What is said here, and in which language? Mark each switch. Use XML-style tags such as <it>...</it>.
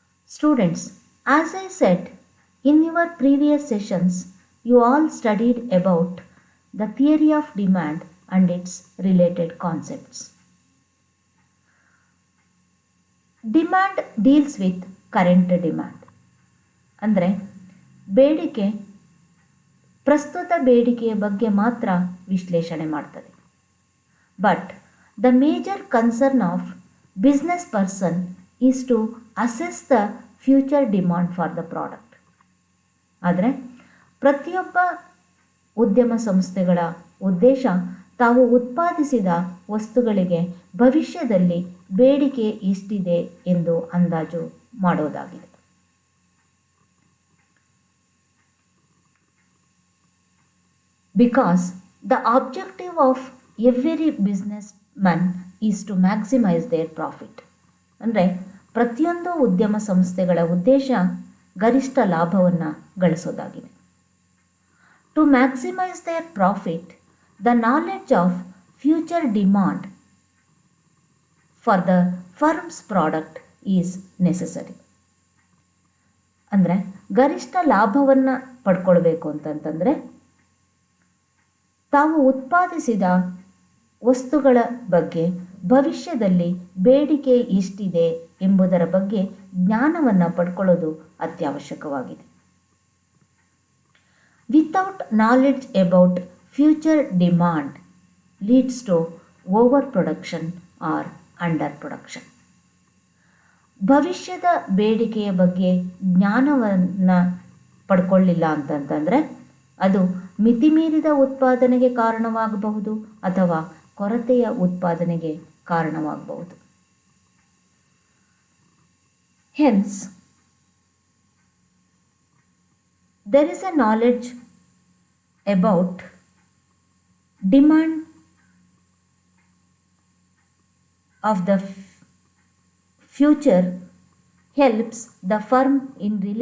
<en>Students, as I said, in your previous sessions, you all studied about the theory of demand and its related concepts. Demand deals with current demand</en> <kn>ಅಂದರೆ ಬೇಡಿಕೆ ಪ್ರಸ್ತುತ ಬೇಡಿಕೆಯ ಬಗ್ಗೆ ಮಾತ್ರ ವಿಶ್ಲೇಷಣೆ ಮಾಡ್ತದೆ.</kn> <en>But the major concern of business person is to assess the future demand for the product.</en> <kn>ಆದರೆ ಪ್ರತಿಯೊಬ್ಬ ಉದ್ಯಮ ಸಂಸ್ಥೆಗಳ ಉದ್ದೇಶ ತಾವು ಉತ್ಪಾದಿಸಿದ ವಸ್ತುಗಳಿಗೆ ಭವಿಷ್ಯದಲ್ಲಿ ಬೇಡಿಕೆ ಎಷ್ಟಿದೆ ಎಂದು ಅಂದಾಜು ಮಾಡೋದಾಗಿದೆ.</kn> <en>Because the objective of every business man is to maximise their profit.</en> <kn>ಅಂದರೆ ಪ್ರತಿಯೊಂದು ಉದ್ಯಮ ಸಂಸ್ಥೆಗಳ ಉದ್ದೇಶ ಗರಿಷ್ಠ ಲಾಭವನ್ನು ಗಳಿಸೋದಾಗಿದೆ.</kn> <en>To maximise their profit, the knowledge of future demand for the firm's product is necessary.</en> <kn>ಅಂದರೆ ಗರಿಷ್ಠ ಲಾಭವನ್ನು ಪಡ್ಕೊಳ್ಬೇಕು ಅಂತಂತಂದರೆ ತಾವು ಉತ್ಪಾದಿಸಿದ ವಸ್ತುಗಳ ಬಗ್ಗೆ ಭವಿಷ್ಯದಲ್ಲಿ ಬೇಡಿಕೆ ಎಷ್ಟಿದೆ ಎಂಬುದರ ಬಗ್ಗೆ ಜ್ಞಾನವನ್ನು ಪಡ್ಕೊಳ್ಳೋದು ಅತ್ಯವಶ್ಯಕವಾಗಿದೆ.</kn> <en>Without knowledge about future demand leads to overproduction or underproduction.</en> <kn>ಭವಿಷ್ಯದ ಬೇಡಿಕೆಯ ಬಗ್ಗೆ ಜ್ಞಾನವನ್ನು ಪಡ್ಕೊಳ್ಳಿಲ್ಲ ಅಂತಂತಂದರೆ ಅದು ಮಿತಿಮೀರಿದ ಉತ್ಪಾದನೆಗೆ ಕಾರಣವಾಗಬಹುದು ಅಥವಾ ಕೊರತೆಯ ಉತ್ಪಾದನೆಗೆ ಕಾರಣವಾಗಬಹುದು.</kn> <en>hence there is a knowledge about demand of the future helps the firm in</en>